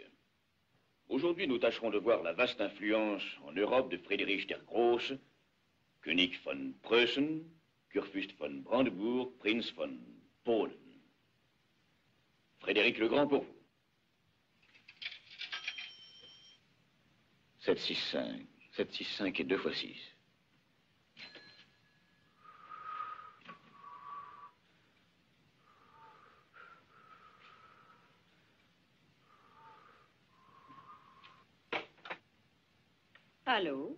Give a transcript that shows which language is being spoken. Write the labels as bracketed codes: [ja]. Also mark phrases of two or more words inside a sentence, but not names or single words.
[fr] Aujourd'hui, nous tâcherons de voir la vaste influence en Europe de Friedrich der Große, [de] König von Preußen, Kurfürst von Brandebourg, Prince von Polen. [fr] Frédéric le Grand pour vous. 7, 6, 5. 7, 6, 5 et 2 fois 6. Allô?